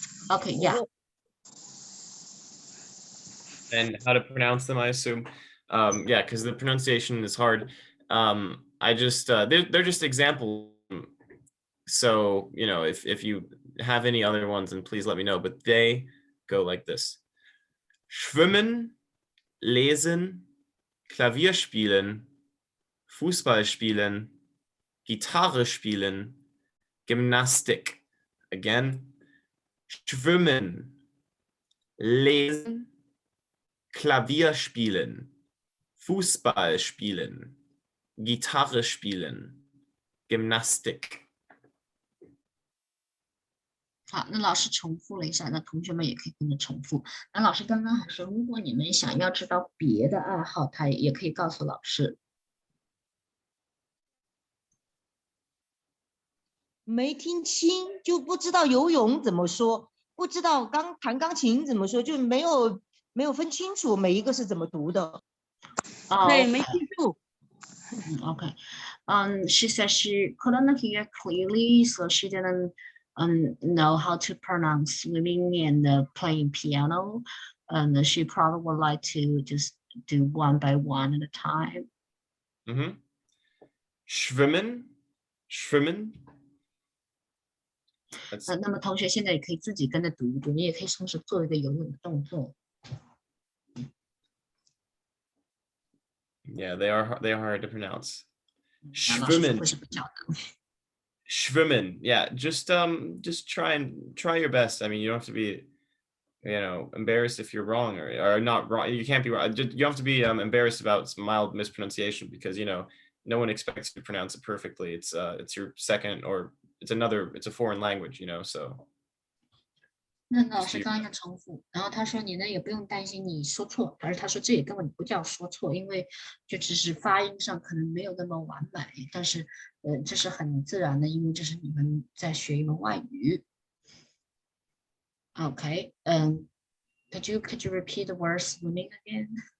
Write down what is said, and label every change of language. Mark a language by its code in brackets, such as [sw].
[en] Okay, yeah. And how to pronounce them, I assume. Yeah, because the pronunciation is hard. I just they're just examples. So if you have any other ones, then please let me know. But they go like this: [de] Schwimmen, lesen, Klavier spielen, Fußball spielen, Gitarre spielen, Gymnastik. Again, schwimmen, lesen, Klavier spielen, Fußball spielen, Gitarre spielen, Gymnastik. [zh] 好，那老师重复了一下，那同学们也可以跟着重复。那老师刚刚还说，如果你们想要知道别的爱好，他也可以告诉老师。没听清，就不知道游泳怎么说，不知道弹钢琴怎么说，就没有分清楚每一个是怎么读的。对，没记住。 [en] Okay. She said she couldn't hear clearly, so she didn't know how to pronounce swimming and playing piano. And she probably would like to just do one by one at a time. [de] Schwimmen. [zh] 那么同学现在也可以自己跟着读一读，你也可以同时做一个游泳的动作。 [en] Yeah, they are hard to pronounce. Schwimmen. Schwimmen. Yeah, just try your best. I mean, you don't have to be, embarrassed if you're wrong or not wrong. You can't be wrong. You have to be embarrassed about mild mispronunciation because no one expects you to pronounce it perfectly. It's your second or it's a foreign language, so. [zh] 那老师刚刚要重复，然后他说你呢也不用担心你说错，而是他说这也根本不叫说错，因为就只是发音上可能没有那么完美，但是这是很自然的，因为这是你们在学一门外语。 [en] Okay, could you repeat the word swimming again?